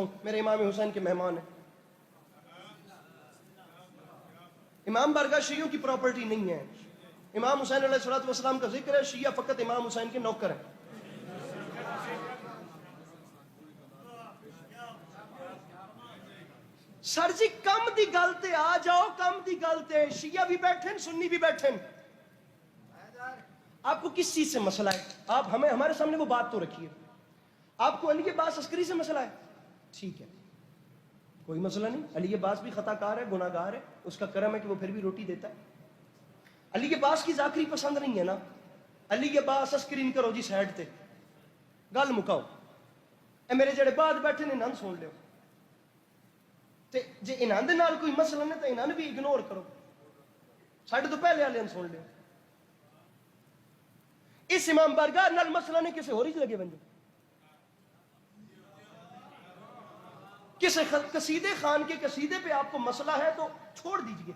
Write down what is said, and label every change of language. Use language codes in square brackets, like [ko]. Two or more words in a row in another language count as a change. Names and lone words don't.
[ur] میرے امام حسین کے مہمان ہیں. امام بارگاہ شیعوں کی پراپرٹی نہیں ہے. امام حسین علیہ السلام کا ذکر ہے, شیعہ فقط امام حسین کے نوکر ہیں. [pa] سر جی کم دی گل تے آ جاؤ, کم دی گل تے. [ur] شیعہ بھی بیٹھیں, سنی بھی بیٹھیں, آپ کو کس چیز سے مسئلہ ہے؟ آپ ہمارے سامنے وہ بات تو رکھیے. آپ کو علی عباس عسکری سے مسئلہ ہے, ٹھیک ہے, کوئی مسئلہ نہیں. علی عباس بھی خطا کار ہے, گناہ گار ہے, اس کا کرم ہے کہ وہ پھر بھی روٹی دیتا ہے. علی عباس کی ذاکری پسند نہیں ہے نا, علی عباس عسکری [pa] کرو جی سائڈ تے, گل مکاؤ. اے میرے جڑے بعد بیٹھے نے انہاں سن لیو, تے جے انہاں دے نال کوئی مسئلہ نہیں تے انہاں بھی اگنور کرو, ساڈے تو پہلے والے سن لیو. اس امام بارگاہ نال مسئلہ نہیں کسی ہوری لگے بن جائے. [ur] کسی قصیدے خان کے قصیدے پہ آپ کو مسئلہ ہے تو چھوڑ دیجئے.